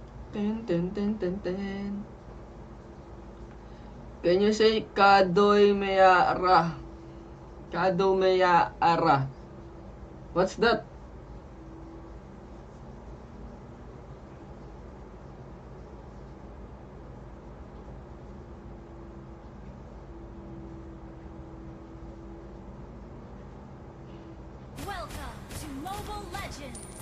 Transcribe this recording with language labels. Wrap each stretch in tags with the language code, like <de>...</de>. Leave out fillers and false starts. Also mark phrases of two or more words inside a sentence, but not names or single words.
<en>Ten. Can you say Kadoy Mayara? Kado Mayara. What's that? Welcome to Mobile Legends.</en>